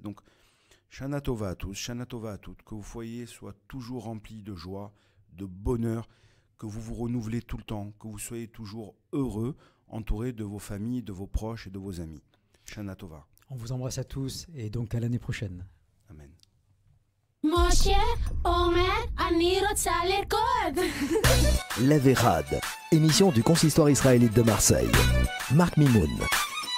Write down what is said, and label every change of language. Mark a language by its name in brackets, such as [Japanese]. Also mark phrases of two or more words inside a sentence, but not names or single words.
[French] Donc, [Hebrew] שנה טובה [French] à tous, [Hebrew] שנה טובה [French] à toutes. Que vos foyers soient toujours remplis de joie, de bonheur, que vous vous renouvelez tout le temps, que vous soyez toujours heureux, entourés de vos familles, de vos proches et de vos amis. [Hebrew] שנה טובה. [French] On vous embrasse à tous et donc à l'année prochaine. Amen. [Hebrew] משה אומר, אני רוצה לרקוד. [French] Lève et Rad, émission du consistoire israélite de Marseille. Marc Mimoun.